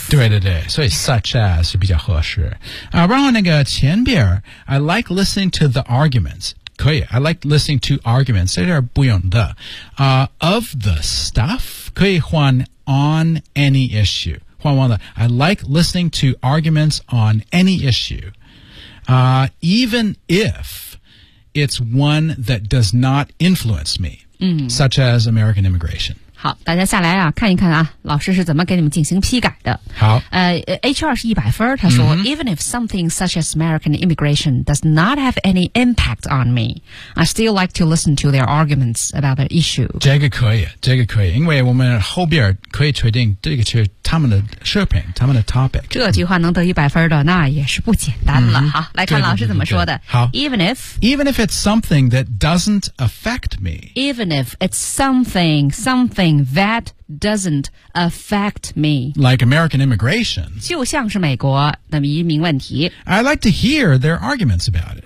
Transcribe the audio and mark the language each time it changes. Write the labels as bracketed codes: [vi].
[zh] 对对对，所以 such as 是比较合适、然后那个前边 [en] I like listening to the arguments， [zh] 可以 [en] I like listening to arguments， [zh] 这点不用的、 [en] of the stuff [zh] 可以换 [en] on any issue， [zh] 换完了 [en] I like listening to arguments on any issue、 even if it's one that does not influence me、 [zh] 嗯、 [en] such as American immigration。 [zh] 好，大家下来啊，看一看啊，老师是怎么给你们进行批改的。好， HR 是100分，他说、mm-hmm. [en] Even if something such as American immigration does not have any impact on me, I still like to listen to their arguments about the issue. [zh] 这个可以，这个可以，因为我们后边可以确定这个是他们的视频，他们的 topic。这句话能得100分的，那也是不简单了。 Mm-hmm. 好，来看老师怎么说的。好 [en] Even if it's something that doesn't affect me. Even if it's something that doesn't affect me. Like American immigration. [zh] 就像是美国的移民问题。 [en] I like to hear their arguments about it.